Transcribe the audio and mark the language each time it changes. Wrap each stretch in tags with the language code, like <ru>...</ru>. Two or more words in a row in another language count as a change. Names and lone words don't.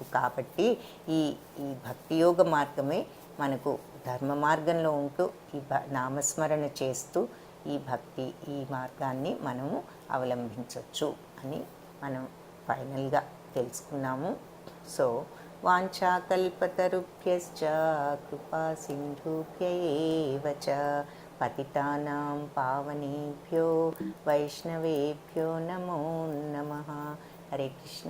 <te>కాబట్టి ఈ ఈ భక్తి యోగ మార్గమే మనకు ధర్మ మార్గంలో ఉంటూ ఈ నామస్మరణ చేస్తూ ఈ భక్తి, ఈ మార్గాన్ని మనము అవలంబించవచ్చు అని మనం ఫైనల్గా తెలుసుకున్నాము.</te> <sa>so वाञ्छाकल्पतरुभ्यश्च कृपा सिन्धुभ्य एव च पतितानां पावनेभ्यो वैष्णवेभ्यो नमो नमः. हरे कृष्ण.</sa>